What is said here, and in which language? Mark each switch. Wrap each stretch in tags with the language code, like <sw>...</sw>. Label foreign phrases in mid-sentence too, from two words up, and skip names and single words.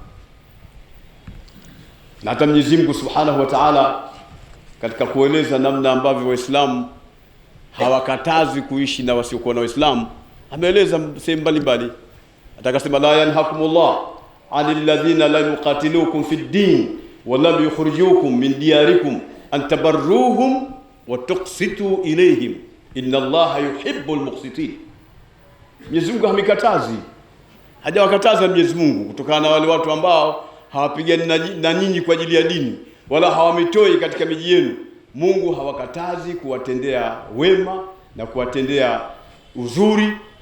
<sw>Na hata Mwenyezi Mungu</sw> <ar>سبحانه وتعالى</ar> <sw>katika kueleza namna ambavyo Waislamu hawakatazi kuishi na wasiokuwa na Waislamu, ameeleza sehemu mbalimbali.</sw> <ar>Atakasema, لا ينهاكم الله عن الذين لم يقاتلوكم في الدين ولم يخرجوكم من دياركم أن تبروهم وتقسطوا إليهم إن الله يحب المقسطين.</ar> <sw>Mwenyezi Mungu hamikatazi, hajawakataza Mwenyezi Mungu kutokana na wale watu ambao hawapigani na nyinyi kwa ajili ya dini, wala hawamitoi katika miji yenu. Mungu hawakatazi kuwatendea wema na kuwatendea uzuri.</sw>